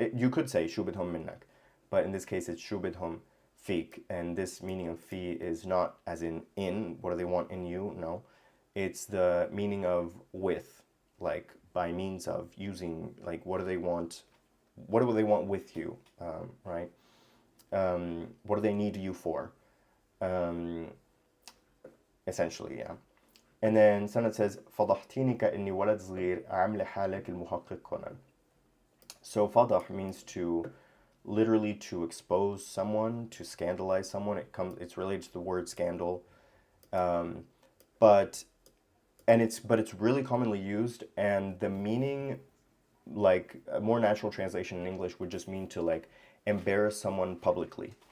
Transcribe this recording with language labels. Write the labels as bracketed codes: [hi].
[en] You could say shu bidhum minnak, but in this case, it's shu bidhum fik, and this meaning of fi is not as in. What do they want in you? No, it's the meaning of with, like by means of, using, like what do they want? What do they want with you? Right? What do they need you for? Essentially, yeah. [ar] And then Sanad says, فضحتيني كأني ولد صغير عامل حالك المحقق كونان. [en] So fadah means to, literally to expose someone, to scandalize someone. It's related to the word scandal. But but it's really commonly used, and the meaning, like a more natural translation in English would just mean to like embarrass someone publicly.